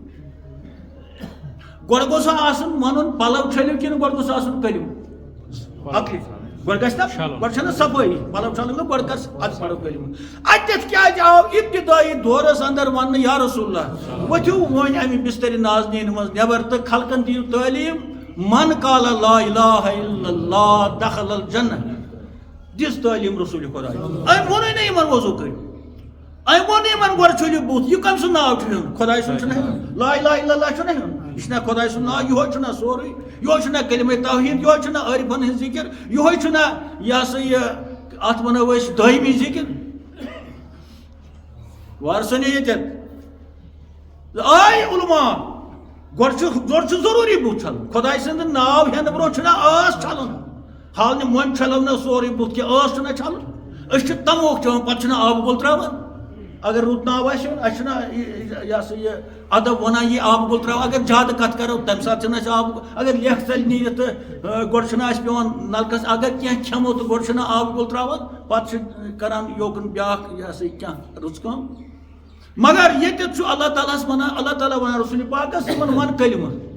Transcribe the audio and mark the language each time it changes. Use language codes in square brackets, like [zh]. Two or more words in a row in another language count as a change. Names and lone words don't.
[ks] گۄڈٕ گوٚژھ آسُن ونُن پلو چھٔلِو کِنہٕ گۄڈٕ گوٚژھ آسُن کلمہٕ اکھٕے گۄڈٕ گژھِ نا گۄڈٕ چھنہ صفٲیی پلو چھلُن گوٚو گۄڈٕ کر ادٕ پرو کلمہٕ اتٮ۪تھ کیٛازِ آو ابتدٲیی دورس انٛدر وننہٕ [ar] یا رسول اللہ [ks] ؤتھِو وۄنۍ امہِ بسترِ نازنیٖن منٛز نٮ۪بر تہٕ خلقن دِیِو تعلیٖم [ar] من قال لا الہ الا اللہ دخل الجنہ [ks] دِژ تعلیٖم رسول خۄداے أمۍ ووٚنُے نہٕ یِمن وضوٗ کٔرِو أمۍ ووٚن نہٕ یِمن گۄڈٕ چھٔلِو بُتھ یہِ کٔمۍ سُنٛد ناو چھُ ہیوٚن خۄداے سُنٛد چھُنہ ہیوٚن [ar] لا الہ الا اللہ [ks] چھُنہ ہیوٚن یہِ چھُنہ خۄداے سُنٛد ناو یِہوے چھُنہ سورُے یِہوے چھُنہ کلمہ توحیٖد یِہوے چھُنہ عٲرفن ہٕنٛز ذِکر یِہوے چھُنہ یہِ ہسا یہِ ات ونو اس دائمی ذکر وارسنی یتن آئی علماء گۄڈٕ چھُ ضروٗری بُتھ چھلُن خۄداے سٕنٛدِ ناو ہٮ۪نہٕ برونٛہہ چھُنہ ٲس چھلُن حالنہِ مۄنٛڈ چھلو نہ سورُے بُتھ کینٛہہ ٲس چھُنہ چھلُن أسۍ چھِ تموک چٮ۪وان پتہٕ چھُنہ آبہٕ گول ترٛاوان اگر رُت ناو آسہِ اَسہِ چھُنہ یہِ ہسا یہِ ادب ونان یہِ آبہٕ گول ترٛاو اگر زیادٕ کتھ کرو تمہِ ساتہٕ چھِنہٕ اَسہِ آبہٕ اگر لیکھ ژَلہِ نیٖرِتھ تہٕ گۄڈٕ چھُنہ اَسہِ پیٚوان نلکس اگر کینٛہہ کھٮ۪مو تہٕ گۄڈٕ چھُنہ آبہٕ گول ترٛاوان پتہٕ چھِ کران یوکُن بیٛاکھ یہِ ہسا یہِ کینٛہہ رٕژ کٲم مگر ییٚتٮ۪تھ چھُ اللہ تعالیٰ ہس ونان اللہ تعالیٰ ونان رسول پاکس یِمن ون کلمہٕ